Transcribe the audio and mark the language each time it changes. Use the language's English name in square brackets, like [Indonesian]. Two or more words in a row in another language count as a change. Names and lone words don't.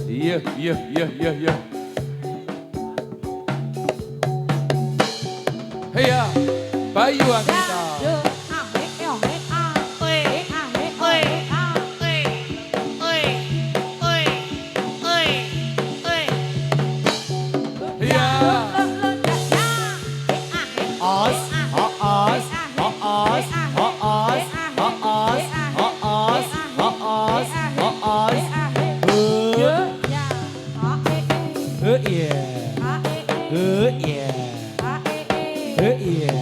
[Indonesian] Iya, iya, iya, iya, iya. Iya, Bayu Anggita. Iya. Os, hoos, hoos, hoos, hoos, hoos, hoos, hoos. Iya. Iya. Iya.